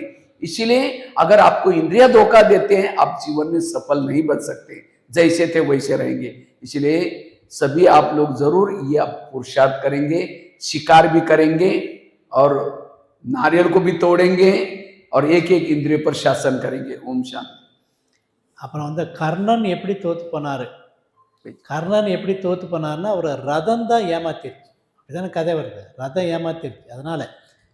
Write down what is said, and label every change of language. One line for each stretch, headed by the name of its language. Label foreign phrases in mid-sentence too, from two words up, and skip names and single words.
Hindi: इसीलिए अगर आपको इंद्रिया धोखा देते हैं, आप जीवन में सफल नहीं बन सकते, जैसे थे वैसे रहेंगे। इसलिए सभी आप लोग जरूर ये पुरुषार्थ करेंगे, शिकार भी करेंगे और नारियल को भी तोड़ेंगे और एक एक इंद्रिय पर शासन करेंगे। ओम शांति।
Tamil: அப்புறம் வந்து கர்ணன் எப்படி தோத்து போனார்? கர்ணன் எப்படி தோத்து போனார்னா, ஒரு ரதம் தான் ஏமாத்திருச்சு. அப்படிதானே கதை வருது. ரதம் ஏமாத்திருச்சு. அதனால